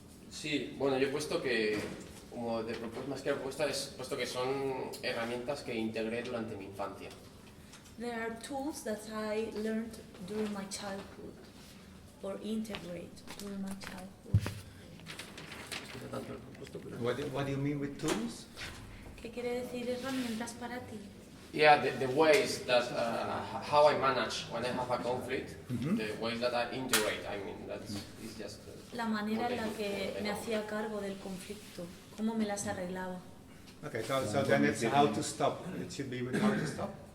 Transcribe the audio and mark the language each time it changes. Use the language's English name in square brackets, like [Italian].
[Spanish] Sí, bueno, yo he puesto que, como de propuesta, más que propuesta, es puesto que son herramientas que integré durante mi infancia. [English] There are tools that I learned during my childhood or integrate during my childhood. What do you mean with tools? [Spanish] ¿Qué quiere decir herramientas para ti? [English] Yeah, the ways that, how I manage when I have a conflict, the ways that I integrate, I mean, that's it's just... [Spanish] La manera en la que me hacía cargo del conflicto, cómo me las arreglaba. [English] Okay, so then it's how to stop. It should be with how to stop.